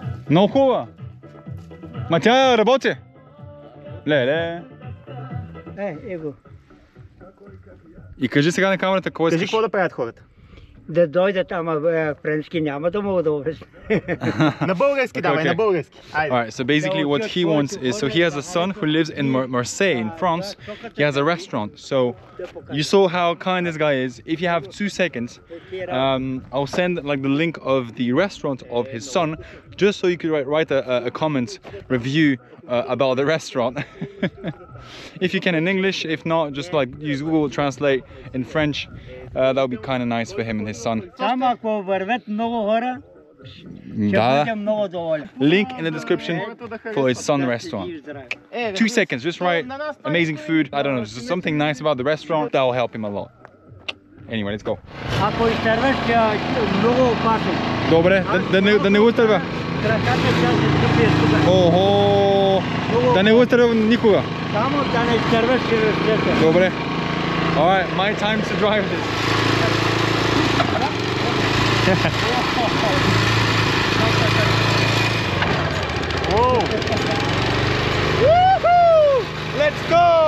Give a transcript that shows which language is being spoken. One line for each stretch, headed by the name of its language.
Bulgarian: Много хубава. Ма тя работи. Леле. Его. И кажи сега на камерата какво Кажи искаш. какво да правят хората. Да дойдат, ама френски няма да мога да обясня. На български давай,
English: okay.
Bulgarian: на български. Айде.
English: Alright, so basically what he wants is, so he has a son who lives in Marseille in France. He has a restaurant. So you saw how kind this guy is. If you have 2 seconds, I'll send like the link of the restaurant of his son, just so you could write a comment review about the restaurant. If you can in English, if not, just like use Google Translate in French. That would be kind of nice for him and his son.
Bulgarian: Само ако вървят много хора, ще Да. бъдем много доволен.
English: Link in the description for his son restaurant. 2 seconds, just write amazing food. I don't know, just something nice about the restaurant. That will help him a lot. Anyway, let's go.
Bulgarian: Ако изтърваш, много опасно. Добре, да не утърва. Краката ще се скъпи тук. Охо, да не утърва никога. Само да не изтърваш, ще разчета. Добре.
English: Alright, my time to drive this. Whoa. Woohoo! Let's go!